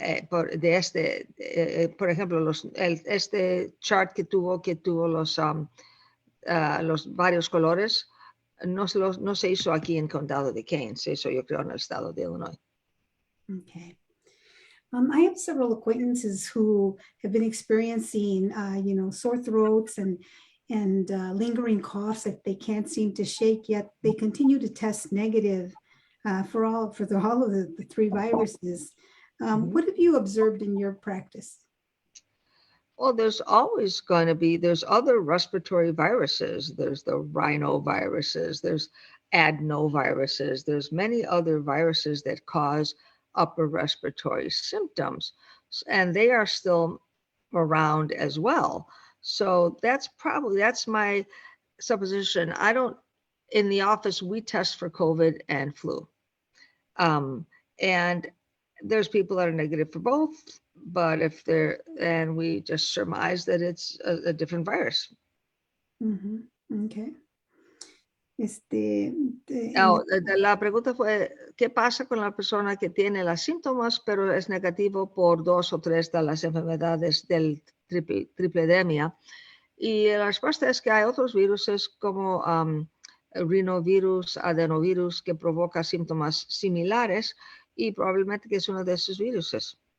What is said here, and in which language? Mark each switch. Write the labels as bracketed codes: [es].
[es] Por ejemplo, este chart que tuvo los varios colores, no se hizo aquí en el condado de Kane, se hizo, yo creo, en el estado de Illinois. [en] Okay. I have several acquaintances who have been experiencing, sore throats and lingering coughs that they can't seem to shake, yet they continue to test negative for all of the three viruses. What have you observed in your practice? Well, there's other respiratory viruses. There's the rhinoviruses, there's adenoviruses, there's many other viruses that cause upper respiratory symptoms, and they are still around as well. So that's my supposition. In the office, we test for COVID and flu. And there's people that are negative for both, but and we just surmise that it's a different virus. Okay. [es] La pregunta fue, ¿qué pasa con la persona que tiene los síntomas, pero es negativo por 2 o 3 de las enfermedades del tripledemia? Y la respuesta es que hay otros virus como rinovirus, adenovirus, que provoca síntomas similares, y probablemente que es uno de esos virus.